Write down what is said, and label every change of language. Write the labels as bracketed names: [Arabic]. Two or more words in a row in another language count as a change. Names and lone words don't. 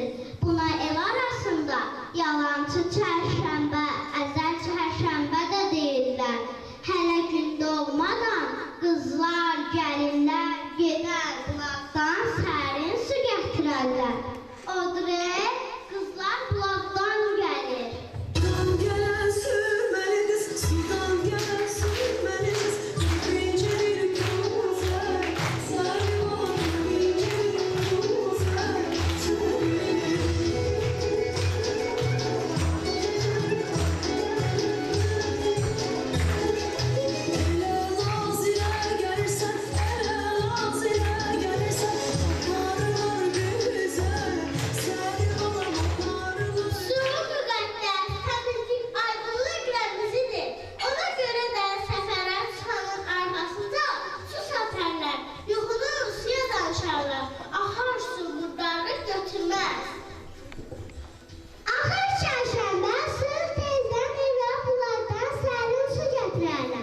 [Azerbaijani] Buna el arasında yalancı çərşənbə, əzəl çərşənbə də deyirlər. Hələ gün doğmadan qızlar, gəlinlər gedər bulaqdan sərin su gətirərlər. Odre, qızlar bulaqdan gəlir. [Turkish] Sudan gelen sürmeli kız, sudan gelen sürmeli kız. İnce bir güzel, sarı olan ince bir güzel. Ele naziler gelirsen, ele naziler gelirsen. Akarlar güzel, sarı olan akarlar. [Azerbaijani] Su müqəddəs, təmizlik, aydınlıq rəmzidir. Ona görə də səfərə çıxanın arxasında su səpərlər, yuxudan suya danışarlar. Axar su murdarlıq götürməz. Axır çərşənbə sırf tezdən evə bulardan sərin su gətirərlər.